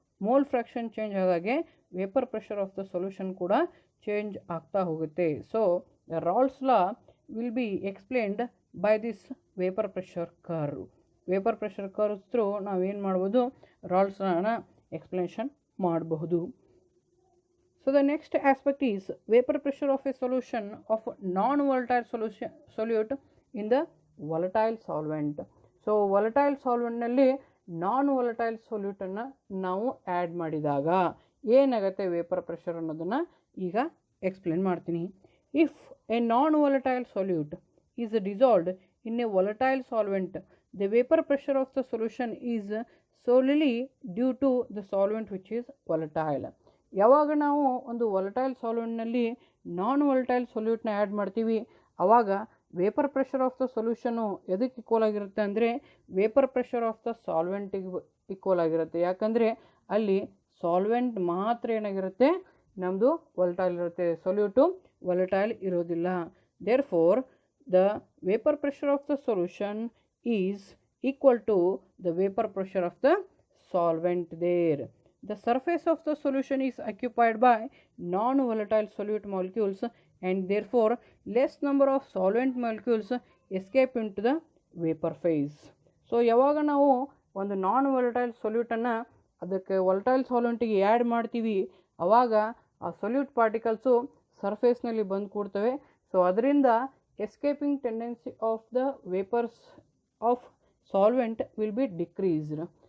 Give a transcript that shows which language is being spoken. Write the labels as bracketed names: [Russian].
[Kannada] Mole fraction change ಆದಾಗೆ vapour pressure of the solution ಕೂಡ change ಆಗ್ತಾ ಹೋಗುತ್ತೆ. [English] So Raoult's law will be explained by this vapour pressure curve. [Kannada] Vapour pressure curve through ನಾವೇನು ಮಾಡ್ಬೋದು, ರಾಲ್ಸ್ ಲಾನ explanation ಮಾಡಬಹುದು. [English] So the next aspect is vapor pressure of a solution of non-volatile solute in the volatile solvent. [Kannada] So volatile solvent ನಲ್ಲಿ ನಾನ್ volatile ಸೊಲ್ಯೂಟನ್ನು ನಾವು add ಮಾಡಿದಾಗ ಏನಾಗುತ್ತೆ vapour pressure ಅನ್ನೋದನ್ನು ಈಗ explain ಮಾಡ್ತೀನಿ. [English] If a non volatile solute is dissolved in a volatile solvent, the vapour pressure of the solution is solely due to the solvent which is volatile. [Kannada] ಯಾವಾಗ ನಾವು ಒಂದು ವಾಲಟೈಲ್ ಸಾಲ್ವೆಂಟ್ನಲ್ಲಿ ನಾನ್ volatile ಸೊಲ್ಯೂಟ್ನ add ಮಾಡ್ತೀವಿ ಆವಾಗ vapour pressure of the solution ಎದಕ್ಕೆ equal ಆಗಿರುತ್ತೆ ಅಂದರೆ vapour pressure of the ಸಾಲ್ವೆಂಟಿಗೆ equal ಆಗಿರುತ್ತೆ. ಯಾಕಂದರೆ ಅಲ್ಲಿ ಸಾಲ್ವೆಂಟ್ ಮಾತ್ರ ಏನಾಗಿರುತ್ತೆ, ನಮ್ಮದು ವಾಲಟೈಲ್ ಇರುತ್ತೆ, ಸೊಲ್ಯೂಟು ವಾಲಟೈಲ್ ಇರೋದಿಲ್ಲ. [English] Therefore the vapour pressure of the solution is equal to the vapour pressure of the solvent there. The surface of the solution is occupied by non-volatile solute molecules and therefore less number of solvent molecules escape into the vapor phase. [Kannada] So ಯಾವಾಗ ನಾವು ಒಂದು ನಾನ್ volatile ಸೊಲ್ಯೂಟನ್ನು ಅದಕ್ಕೆ volatile ಸಾಲ್ವೆಂಟಿಗೆ add ಮಾಡ್ತೀವಿ ಆವಾಗ ಆ solute particles ಸರ್ಫೇಸ್ನಲ್ಲಿ ಬಂದು ಕೂಡ್ತವೆ. [English] So ಅದರಿಂದ escaping tendency of the vapours of solvent will be decreased.